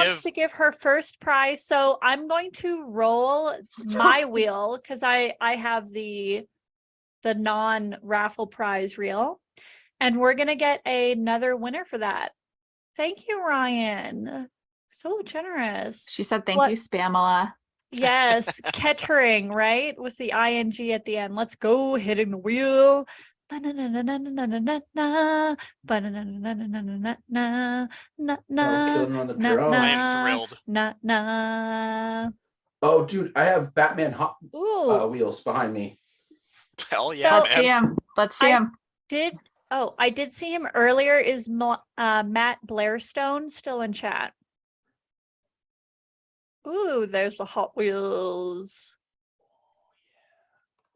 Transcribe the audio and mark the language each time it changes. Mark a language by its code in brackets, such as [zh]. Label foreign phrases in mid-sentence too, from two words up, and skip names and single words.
[en] wants to give her first prize. So I'm going to roll my wheel because I have the non-raffle prize reel. And we're gonna get another winner for that. Thank you, Ryan. So generous. She said, "Thank What- you, Spamela." Yes, Kettering, right? With the ing at the end. Let's go, hitting the wheel. Ba-na-na-na-na-na-na-na-na. Ba-na-na-na-na-na-na-na. Oh, killing her on the Na- drone. I am na- thrilled. Na. Oh, dude, I have Batman Hot Ooh, wheels behind me. Hell So- yeah, Let's see man. him. Let's see him. I did see him earlier. Is Matt Blairstone still in chat? Ooh, there's the Hot Wheels.